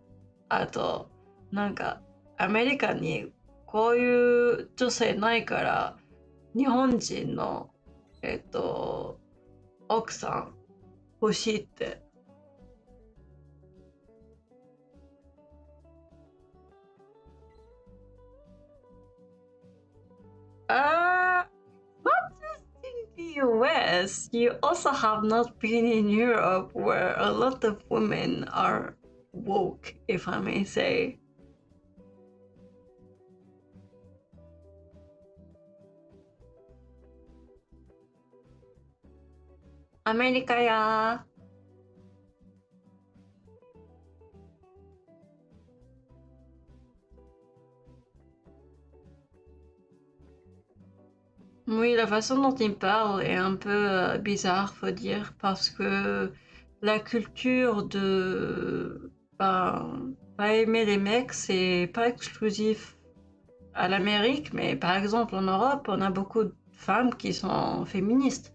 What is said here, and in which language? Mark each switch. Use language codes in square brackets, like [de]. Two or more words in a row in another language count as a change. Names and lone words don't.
[ja] あと、なんかアメリカにこういう女性ないから、日本人の、奥さん欲しいって。 [en] あー、not just in the US, you also have not been in Europe where a lot of women are woke, if I may say. [fr] アメリカや Oui, la façon dont il parle est un peu bizarre, faut dire, parce que la culture de pas aimer les mecs, c'est pas exclusif à l'Amérique, mais par exemple en Europe, on a beaucoup de femmes qui sont féministes.